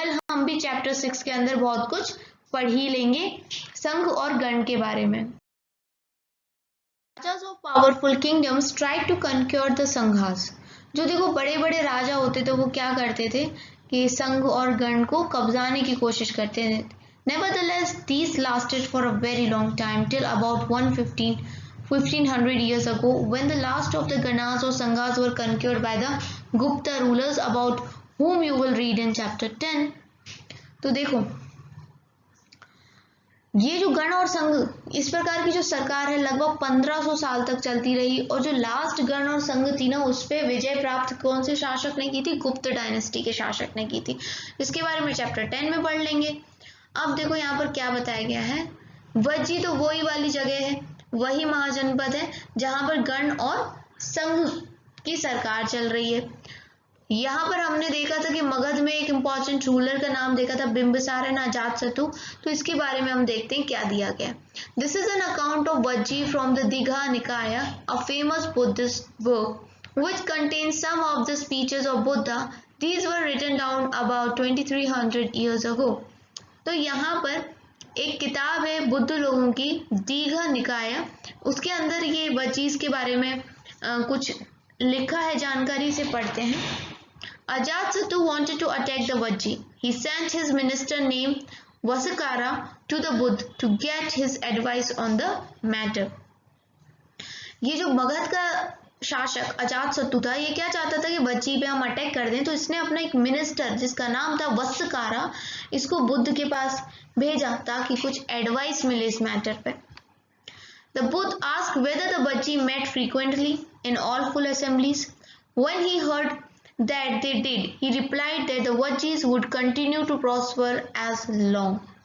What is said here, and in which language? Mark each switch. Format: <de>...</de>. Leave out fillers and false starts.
<hi>हम भी चैप्टर 6 के अंदर बहुत कुछ पढ़ ही लेंगे संघ और गण के बारे में।</hi> <en>Rajas of powerful kingdoms tried to conquer the sanghas.</en> <hi>जो देखो बड़े बड़े राजा होते थे वो क्या करते थे कि संघ और गण को कब्जाने की कोशिश करते थे।</hi> <en>Nevertheless, these lasted for a very long time till about 1500 years ago, when the last of the Ganas or Sanghas were conquered by the Gupta rulers, about whom you will read in chapter 10.</en> <hi>तो देखो ये जो गण और संघ, इस प्रकार की जो सरकार है लगभग 1500 साल तक चलती रही, और जो लास्ट गण और संघ थी ना, उस पर विजय प्राप्त कौन से शासक ने की थी? गुप्त डायनेस्टी के शासक ने की थी। इसके बारे में चैप्टर 10 में पढ़ लेंगे। अब देखो यहाँ पर क्या बताया गया है। वज्जी तो वही वाली जगह है, वही महाजनपद है जहां पर गण और संघ की सरकार चल रही है। यहाँ पर हमने देखा था कि मगध में एक इंपॉर्टेंट रूलर का नाम देखा था, बिंबिसार एंड अजातशत्रु। तो इसके बारे में हम देखते हैं क्या दिया गया।</hi> <en>This is an account of Vajji from the Digha Nikaya, a famous Buddhist book which contains some of the speeches of Buddha. These were written down about 2300 years ago.</en> <hi>तो यहाँ पर एक किताब है बुद्ध लोगों की, दीघा निकाय, उसके अंदर ये वज्जीज के बारे में कुछ लिखा है, जानकारी से पढ़ते हैं।</hi> <en>Ajatasattu wanted to attack the Vajji. He sent his minister named Vasakara to the Buddha to get his advice on the matter.</en> <hi>ये जो मगध का शासक अजातशत्रु था, ये क्या चाहता था कि वज्जी पे हम अटैक कर दें, तो इसने अपना एक मिनिस्टर जिसका नाम था वस्सकारा, इसको बुद्ध के पास भेजा ताकि कुछ एडवाइस मिले इस मैटर पे।</hi> <en>The Buddha asked whether the Vajji met frequently in all full assemblies. When he heard that they did, he replied that the Vajjis would continue to prosper as long.</en>